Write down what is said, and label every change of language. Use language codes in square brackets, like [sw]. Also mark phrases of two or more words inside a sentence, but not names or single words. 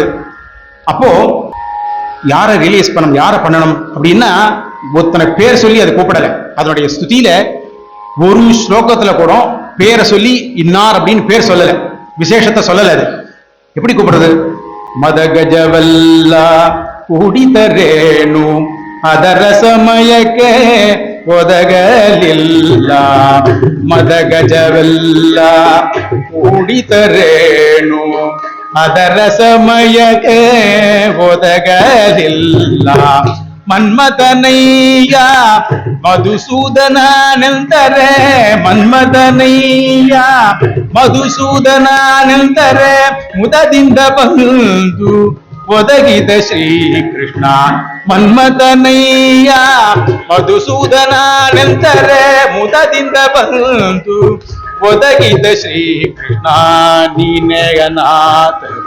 [ta] அப்போ யாரை ரியலைஸ் பண்ணணும், யாரை பண்ணணும் அப்படின்னா ஒருத்தனை பேர் சொல்லி அதை கூப்பிடல. அதனுடைய ஸ்துதியில ஒரு ஸ்லோகத்துல கூட பேரை சொல்லி இன்னார் அப்படின்னு பேர் சொல்லல, விசேஷத்தை சொல்லல. அது எப்படி கூப்பிடுறது? [kn] ಮದಗಜವೆಲ್ಲ ಕೂಡಿತರೇನು ಅದರ ಸಮಯಕ್ಕೆ ಒದಗಲಿಲ್ಲ ಮದಗಜವೆಲ್ಲ ಕೂಡಿತರೇನು ಅದರ ಸಮಯಕ್ಕೆ ಒದಗಲಿಲ್ಲ ಮನ್ಮಥನಯ್ಯ ಮಧುಸೂದನನೆಂದರೆ ಮನ್ಮಥನಯ್ಯ ಮಧುಸೂದನನೆಂದರೆ ಮುದದಿಂದ ಬಂದು ಒದಗಿದ ಶ್ರೀಕೃಷ್ಣ ಮನ್ಮಥನಯ್ಯ ಮಧುಸೂದನನೆಂದರೆ ಮುದದಿಂದ ಬಂದು ಒದಗಿದ ಶ್ರೀಕೃಷ್ಣ ನೀನೇ ಅನಾಥ